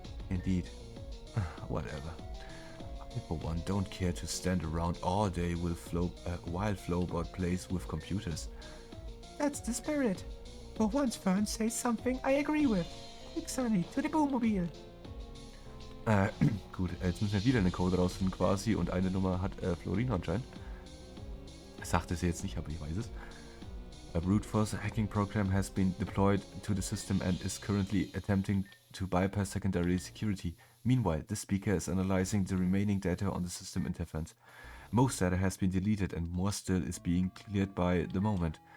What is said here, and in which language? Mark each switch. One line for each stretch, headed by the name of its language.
English: Indeed. Whatever. I for one don't care to stand around all day with while Flowbot plays with computers. That's the spirit. For once Fern says something I agree with. Quick, Sonny, to the Boomobile.
German: Gut, jetzt müssen wir wieder eine Code rausfinden quasi und eine Nummer hat Florin anscheinend. Sagt es jetzt nicht, aber ich weiß es.
English: A brute force hacking program has been deployed to the system and is currently attempting to bypass secondary security. Meanwhile, the speaker is analyzing the remaining data on the system interface. Most data has been deleted and more still is being cleared by the moment.